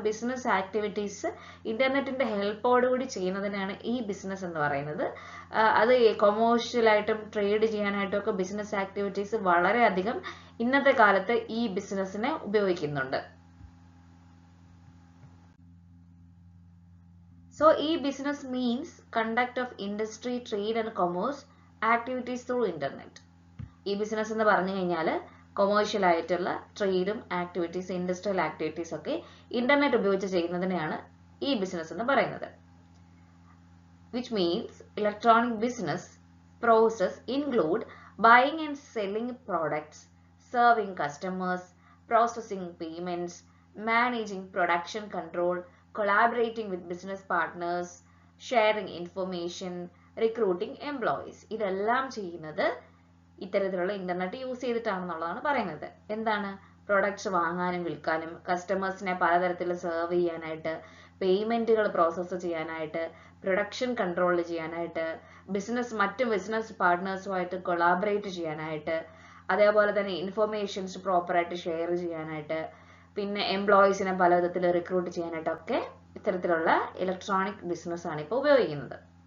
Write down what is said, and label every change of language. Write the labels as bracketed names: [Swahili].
[Malayalam] Business activities ഇന്റർനെറ്റിന്റെ ഹെൽപ്പോടുകൂടി ചെയ്യുന്നതിനാണ് ഈ ബിസിനസ് എന്ന് പറയുന്നത്. അത് കൊമേഴ്ഷ്യലായിട്ടും ട്രേഡ് ചെയ്യാനായിട്ടും ഒക്കെ ബിസിനസ് ആക്ടിവിറ്റീസ് വളരെയധികം ഇന്നത്തെ കാലത്ത് ഈ ബിസിനസ്സിനെ ഉപയോഗിക്കുന്നുണ്ട്. [English] So e-business means conduct of industry, trade and commerce activities through internet. [Malayalam] E-business എന്ന് പറഞ്ഞു കഴിഞ്ഞാൽ കൊമേഴ്ഷ്യൽ ആയിട്ടുള്ള ട്രേഡും ആക്ടിവിറ്റീസ്, ഇൻഡസ്ട്രിയൽ ആക്ടിവിറ്റീസ് ഒക്കെ ഇന്റർനെറ്റ് ഉപയോഗിച്ച് ചെയ്യുന്നതിനെയാണ് ഈ ബിസിനസ് എന്ന് പറയുന്നത്. [English] Which means electronic business process include buying and selling products, serving customers, processing payments, managing production control, collaborating with business partners, sharing information, recruiting employees. [Malayalam] ഇതെല്ലാം ചെയ്യുന്നത് ഇത്തരത്തിലുള്ള internet use ചെയ്തിട്ടാണെന്നുള്ളതാണ് പറയുന്നത്. എന്താണ്? പ്രൊഡക്ട്സ് വാങ്ങാനും വിൽക്കാനും, കസ്റ്റമേഴ്സിനെ പലതരത്തിൽ സെർവ് ചെയ്യാനായിട്ട്, പേയ്മെന്റുകൾ പ്രോസസ്സ് ചെയ്യാനായിട്ട്, പ്രൊഡക്ഷൻ കൺട്രോൾ ചെയ്യാനായിട്ട്, മറ്റു ബിസിനസ് പാർട്ട്നേഴ്സുമായിട്ട് കൊളാബറേറ്റ് ചെയ്യാനായിട്ട്, അതേപോലെ തന്നെ ഇൻഫർമേഷൻസ് പ്രോപ്പറായിട്ട് ഷെയർ ചെയ്യാനായിട്ട്, പിന്നെ എംപ്ലോയീസിനെ പല വിധത്തിൽ റിക്രൂട്ട് ചെയ്യാനായിട്ടൊക്കെ ഇത്തരത്തിലുള്ള ഇലക്ട്രോണിക് ബിസിനസ് ആണ് ഇപ്പോൾ ഉപയോഗിക്കുന്നത്.